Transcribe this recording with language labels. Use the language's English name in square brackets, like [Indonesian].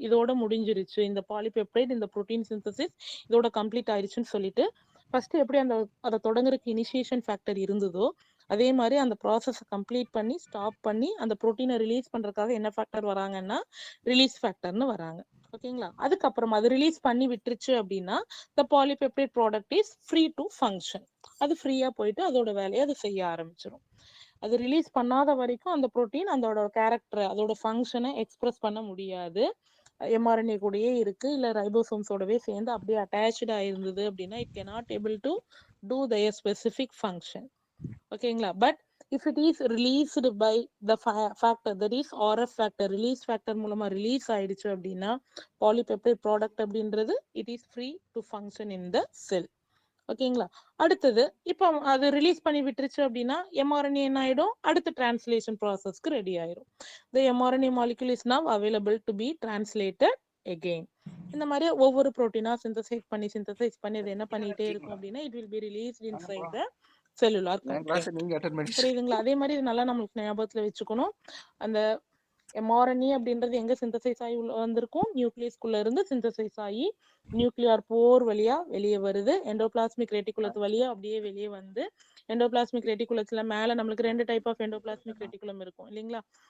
[Tamil] இதோட முடிஞ்சிருச்சு இந்த பாலிபெப்டைட், இந்த புரோட்டீன் சிந்தசிஸ் இதோட கம்ப்ளீட் ஆயிடுச்சுன்னு சொல்லிட்டு ஃபர்ஸ்ட் எப்படி அதை தொடங்குறதுக்கு இனிஷியேஷன் ஃபேக்டர் இருந்ததோ அதே மாதிரி அந்த ப்ராசஸை கம்ப்ளீட் பண்ணி ஸ்டாப் பண்ணி அந்த ப்ரோட்டீனை ரிலீஸ் பண்றதுக்காக என்ன ஃபேக்டர் வராங்கன்னா ரிலீஸ் ஃபேக்டர்னு வராங்க. ஓகேங்களா? அதுக்கப்புறமா அது ரிலீஸ் பண்ணி விட்டுருச்சு அப்படின்னா [English] the polypeptide product is free to function. [Tamil] அது ஃப்ரீயா போயிட்டு அதோட வேலையை அது செய்ய ஆரம்பிச்சிடும். அது ரிலீஸ் பண்ணாத வரைக்கும் அந்த புரோட்டீன் அதோட கேரக்டர் அதோட ஃபங்க்ஷனை எக்ஸ்பிரஸ் பண்ண முடியாது. எம்ஆர்என்ஏ கூடயே இருக்கு இல்ல ரைபோசோம்ஸோடவே சேர்ந்து அப்படியே அட்டாச்சா இருந்தது அப்படின்னா [English] it cannot able to do their specific function. [Tamil] ஓகேங்களா? [English] but if it is released by the factor that is RF factor, release factor [Tamil] மூலமா ரிலீஸ் ஆயிடுச்சு அப்படின்னா [English] polypeptide product [Tamil] அப்படின்றது [English] it is free to function in the cell. [Tamil] ஓகேங்களா? அடுத்தது இப்போ அது release பண்ணி விட்டுருச்சு அப்படின்னா எம்ஆர்என்ஏ என்ன ஆயிடும், அடுத்த டிரான்ஸ்லேஷன் ப்ராசஸ்க்கு ரெடி ஆயிடும். [English] the mRNA molecule is now available to be translated again. [Tamil] இந்த மாதிரி ஒவ்வொரு புரோட்டீனா சிந்தசைஸ் பண்ணி அது என்ன பண்ணிட்டே இருக்கும் அப்படின்னா [English] it will be released inside the cellular content. [Tamil] புரியுதுங்களா? அதே மாதிரி இது நல்லா நம்மளுக்கு ஞாபகத்துல வச்சுக்கணும். அந்த எம்ஆர்என்ஏ அப்படின்றது எங்க சிந்தசைஸ் ஆகி வந்திருக்கும், நியூக்ளியஸ்குள்ள இருந்து சிந்தசைஸ் ஆகி நியூக்ளியர் போர் வழியா வெளியே வருது, எண்டோபிளாஸ்மிக் ரெட்டிகுலத்து வழியா அப்படியே வெளியே வந்து எண்டோபிளாஸ்மிக் ரெட்டிகுலத்துல மேல நம்மளுக்கு ரெண்டு டைப் ஆஃப் எண்டோபிளாஸ்மிக் ரெட்டிகுலம் இருக்கும் இல்லைங்களா?